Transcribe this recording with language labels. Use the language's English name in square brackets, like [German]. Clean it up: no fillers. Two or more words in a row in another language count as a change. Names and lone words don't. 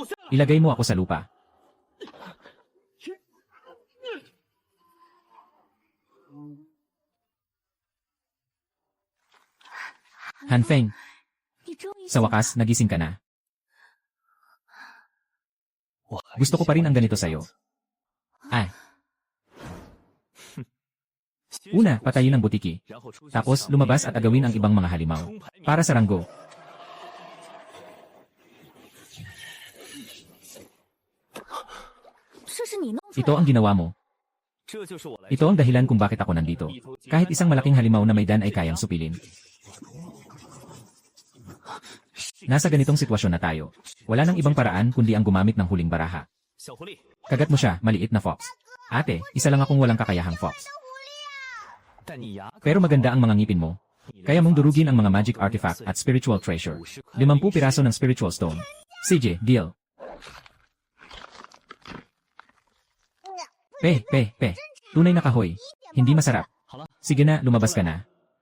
[Filipino] Ilagay mo ako sa lupa. Hanfeng, [Chinese] 你终于 [Filipino] sa wakas, nagising ka na. [Chinese] 我还是 [Filipino] Gusto ko pa rin ang [Chinese] 喜欢 [Filipino] ganito [Chinese] 这个 [Filipino] sa'yo. [Chinese] 样子 [Filipino] Ay, una, patayin ang butiki. [Chinese] 然后出去 [Filipino] Tapos, [Chinese] 向 [Filipino] lumabas [Chinese] 别 [Filipino] at [Chinese] 人 [Filipino] agawin [Chinese] 的 [Filipino] ang ibang mga halimaw. [Chinese] 冲排名 [Filipino] Para sa ranggo. [Chinese] 这是你弄出来 [Filipino] Ito ang [Chinese] 的。 [Filipino] ginawa mo. [Chinese] 这就是我来 [Filipino] Ito ang dahilan kung bakit ako nandito. Kahit isang malaking halimaw na may dan ay kayang supilin. Nasa ganitong sitwasyon na tayo. Wala nang ibang paraan kundi ang gumamit ng huling baraha. [Chinese] 小狐狸， [Filipino] Kagat mo siya, maliit na fox. Ate, isa lang akong walang kakayahang fox. [Chinese] 但你牙 [Filipino] Pero maganda ang mga ngipin mo. Kaya mong durugin ang mga [English] magic artifact [Filipino] at [English] spiritual treasure. [Filipino] 50 piraso ng [English] spiritual stone. [Filipino] CJ, deal. Pe. Tunay na kahoy. Hindi masarap. [Chinese] 好了， [Filipino] Sige na, lumabas ka na.